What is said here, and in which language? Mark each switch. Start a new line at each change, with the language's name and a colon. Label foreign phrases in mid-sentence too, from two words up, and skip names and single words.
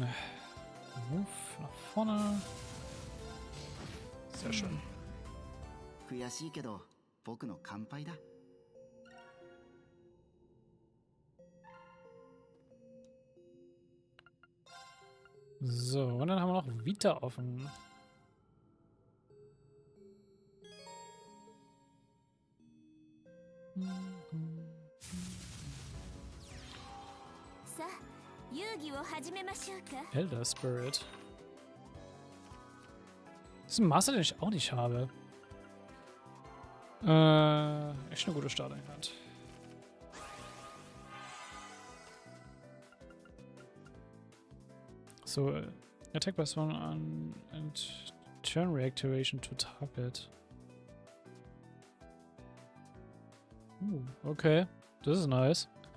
German: Move nach vorne. Sehr schön.
Japanese: 悔しいけど僕の乾杯だ。
German: So, und dann haben wir noch Vita offen. Elder Spirit. Das ist ein Master, den ich auch nicht habe. Echt eine gute Starteinheit.
English: So, attack plus one on and turn reactivation to target.
German: Okay. Das ist nice.